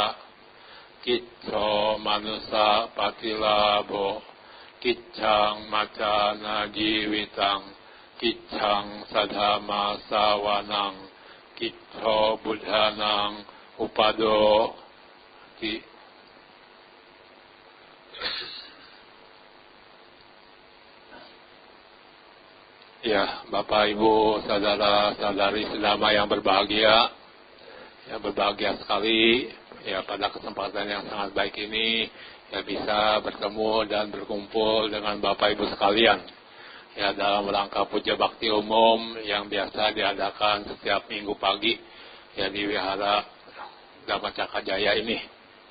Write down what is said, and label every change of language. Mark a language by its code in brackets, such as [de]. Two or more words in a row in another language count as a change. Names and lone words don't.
[pi] Kitto manusa patilabho kiccang macana jivitang kiccang sadhama sawanang kitto buddhanang upadoti. [id] Ya, Bapak Ibu, saudara-saudari sedama yang berbahagia, ya berbahagia sekali, ya pada kesempatan yang sangat baik ini, ya bisa bertemu dan berkumpul dengan Bapak Ibu sekalian, ya dalam rangka puja bakti umum yang biasa diadakan setiap minggu pagi, ya di Wihara Dhamma Cakra Jaya ini.